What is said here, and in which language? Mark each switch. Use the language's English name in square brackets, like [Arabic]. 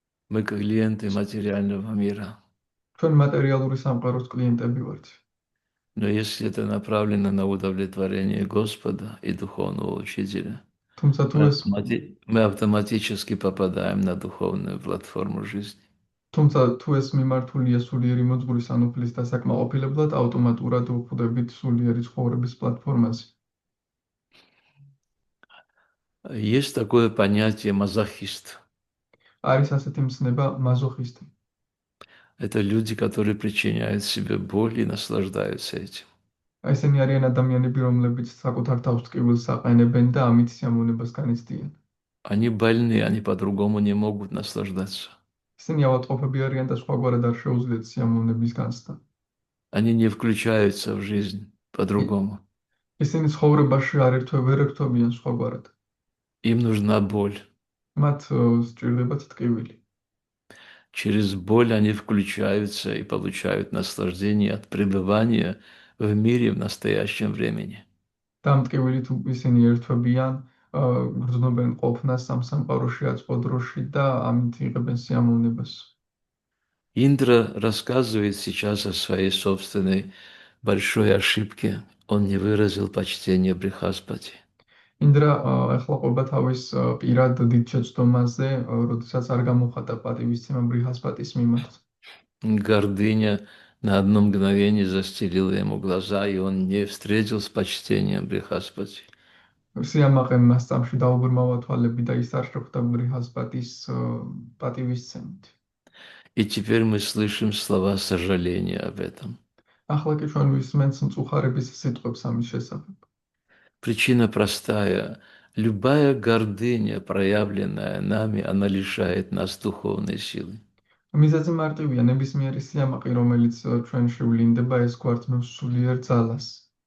[Russian] мы клиенты материального мира. [Georgian] ჩვენ მატერიალური სამყაროს კლიენტები ვართ. [Russian] Но если это направлено на удовлетворение Господа и духовного учителя, [Georgian] თუმცა [Russian] мы автоматически попадаем на духовную платформу жизни. [Georgian] თუ ეს მიმართულია სულიერი მოძღვრის ან უფლის დასაკმაყოფილებლად, ავტომატურად ვხვდებით სულიერი ცხოვრების პლატფორმაზე. [Russian] Есть такое понятие мазохист. [Georgian] არის ასეთი მცნება მაზოხისტი. [Russian] Это люди, которые причиняют себе боль и наслаждаются этим. [Georgian] ესენი არიან ადამიანები, რომლებიც საკუთარ თავს ტკივილს აყენებენ და ამით სიამოვნებას განიცდიან. [Russian] Они больны, они по-другому не могут наслаждаться. [Georgian] ისინი ავადმყოფები არიან და სხვაგვარად არ შეუძლიათ სიამოვნების განცდა. [Russian] Они не включаются в жизнь по-другому. [Georgian] ისინი ცხოვრებაში ვერ ერთვებიან სხვაგვარად. [Russian] Им нужна боль. [Georgian] მათ სჭირდებათ ტკივილი. [Russian] Через боль они включаются и получают наслаждение от пребывания в мире в настоящем времени. [Georgian] და ამ ტკივილით ისინი ერთვებიან, გრძნობენ ყოფნას ამ სამყაროში აწყო დროში და ამით იღებენ სიამოვნებას. [Russian] Индра рассказывает сейчас о своей собственной большой ошибке. Он не выразил почтения Брихаспати. [Georgian] ინდრა ახლა ყვება თავის პირად დიდ შეცდომაზე, როდესაც არ გამოხატა პატივისცემა ბრიჰასპატის მიმართ. [Russian] Гордыня на одно мгновение застелила ему глаза, и он не встретил с почтением Брихаспати. [Georgian] სიამაყემ მას წამში დაუბრმავა თვალები და ის არ შეხვდა ბრიჰასპატის პატივისცემით. [Russian] И теперь мы слышим слова сожаления об этом. [Georgian] ახლა კი ჩვენ ვისმენთ მწუხარების სიტყვებს ამის შესახებ. [Russian] Причина простая. Любая гордыня, проявленная нами, она лишает нас духовной силы. [Georgian] მიზეზი მარტივია, ნებისმიერი სიამაყი, რომელიც ჩვენში ვლინდება, ეს გვართმევს სულიერ ძალას.